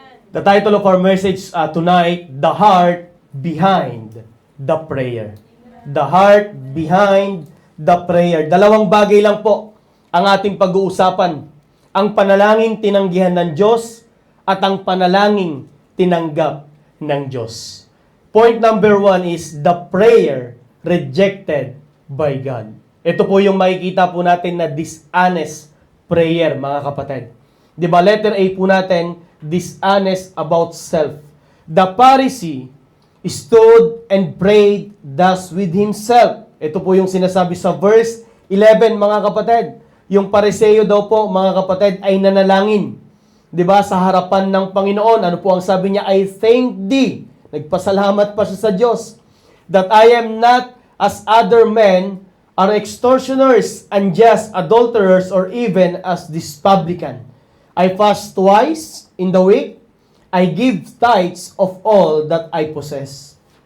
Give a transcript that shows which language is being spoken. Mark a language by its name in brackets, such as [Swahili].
[English] The title of our message tonight, The Heart Behind the Prayer. The heart behind the prayer. [Filipino] Dalawang bagay lang po ang ating pag-uusapan. Ang panalangin tinanggihan ng Diyos at ang panalangin tinanggap ng Diyos. [English] Point number 1 is the prayer rejected by God. [Filipino] Ito po yung makikita po natin na [English] dishonest prayer, [Filipino] mga kapatid. Di ba, letter A po natin, [English] dishonest about self. The Pharisee stood and prayed thus with himself. [Filipino] Ito po yung sinasabi sa verse 11, mga kapatid. Yung Pariseo daw po, mga kapatid, ay nanalangin. 'Di ba, sa harapan ng Panginoon, ano po ang sabi niya? [English] I thank thee. [Filipino] Nagpasalamat pa siya sa Diyos. [English] That I am not as other men are extortioners, unjust, adulterers, or even as this publican. I fast twice in the week. I give tithes of all that I possess.